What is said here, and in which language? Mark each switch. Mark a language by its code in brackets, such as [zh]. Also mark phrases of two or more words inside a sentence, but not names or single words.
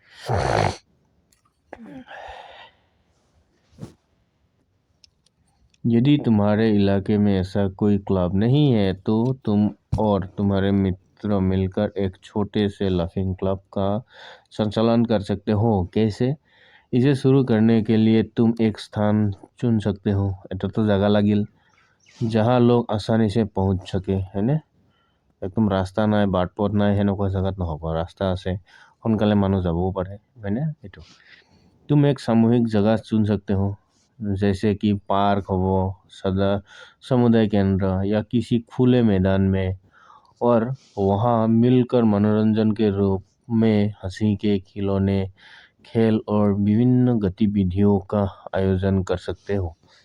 [hi] यदि तुम्हारे इलाके में ऐसा कोई क्लब नहीं है तो तुम और तुम्हारे मित्र मिलकर एक छोटे से [en] laughing club [hi] का संचालन कर सकते हो। कैसे? इसे शुरू करने के लिए तुम एक स्थान चुन सकते हो। [as] এটা তো জায়গা লাগিল [hi] जहाँ लोग आसानी से पहुँच सके, [as] হয়নে? একদম ৰাস্তা নাই, বাট পথ নাই, সেনেকুৱা জেগাত নহ'ব। ৰাস্তা আছে, সোনকালে মানুহ যাবও পাৰে, হয়নে? [hi] এইটো तुम एक सामूहिक जगह चुन सकते हो, जैसे कि पार्क हो, सदा समुदाय केंद्र या किसी खुले मैदान में, और वहाँ मिलकर मनोरंजन के रूप में हंसी के खिलौने, खेल और विभिन्न गतिविधियों का आयोजन कर सकते हो।